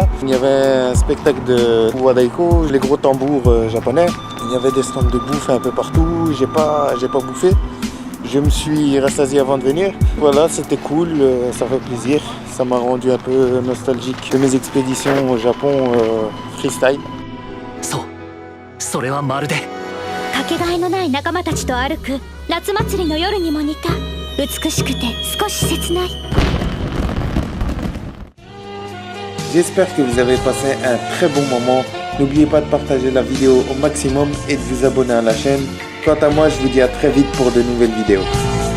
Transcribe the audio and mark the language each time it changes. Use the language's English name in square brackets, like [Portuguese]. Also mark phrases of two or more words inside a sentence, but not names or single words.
[French] Il y avait un spectacle de wadaiko, les gros tambours japonais, il y avait des stands de bouffe un peu partout, j'ai pas bouffé. Je me suis rassasié avant de venir. Voilà, c'était cool, ça fait plaisir. Ça m'a rendu un peu nostalgique de mes expéditions au Japon freestyle. [Japanese] そう、それはまるでかけがえのない仲間たちと歩く夏祭りの夜にも似た美しくて少し切ない。 [French] J'espère que vous avez passé un très bon moment. N'oubliez pas de partager la vidéo au maximum et de vous abonner à la chaîne. Quant à moi, je vous dis à très vite pour de nouvelles vidéos.